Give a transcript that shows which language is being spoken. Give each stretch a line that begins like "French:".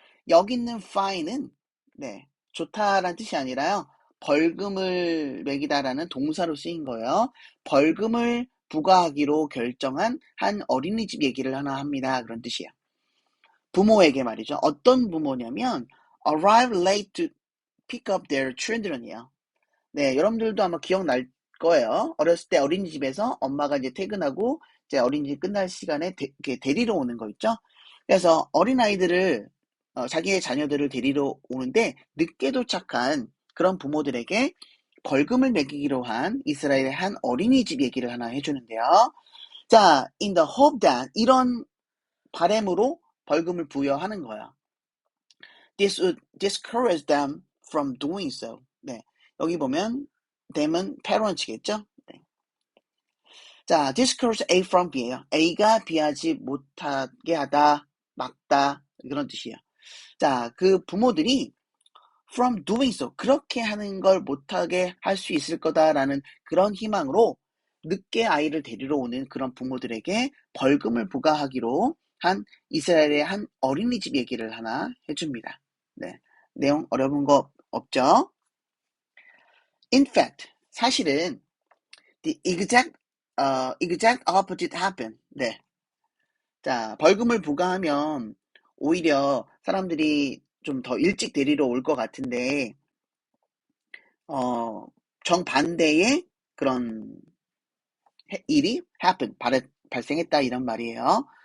Korean: 여기 있는 find은 네, 좋다라는 뜻이 아니라요. 벌금을 매기다라는 동사로 쓰인 거예요. 벌금을 부과하기로 결정한 한 어린이집 얘기를 하나 합니다. 그런 뜻이에요. 부모에게 말이죠. 어떤 부모냐면
English: arrive late to pick up their children
Korean: 이에요. 네, 여러분들도 아마 기억날 거예요. 어렸을 때 어린이집에서 엄마가 이제 퇴근하고 이제 어린이집 끝날 시간에 이렇게 데리러 오는 거 있죠. 그래서 어린아이들을 자기의 자녀들을 데리러 오는데 늦게 도착한 그런 부모들에게 벌금을 매기기로 한 이스라엘의 한 어린이집 얘기를 하나 해주는데요. 자,
English: in the hope that
Korean: 이런 바램으로 벌금을 부여하는 거야.
English: This would discourage them from doing so.
Korean: 네, 여기 보면 them은 parents겠죠? 네. 자, discourage A from B예요. A가 B하지 못하게 하다, 막다 그런 뜻이에요. 자, 그 부모들이 from doing so, 그렇게 하는 걸 못하게 할 수 있을 거다라는 그런 희망으로 늦게 아이를 데리러 오는 그런 부모들에게 벌금을 부과하기로 한 이스라엘의 한 어린이집 얘기를 하나 해줍니다. 네, 내용 어려운 거 없죠?
English: In fact,
Korean: 사실은
English: the exact opposite happened.
Korean: 네. 자, 벌금을 부과하면 오히려 사람들이 좀 더 일찍 데리러 올 것 같은데, 어, 정반대의 그런 일이 발생했다 이런 말이에요.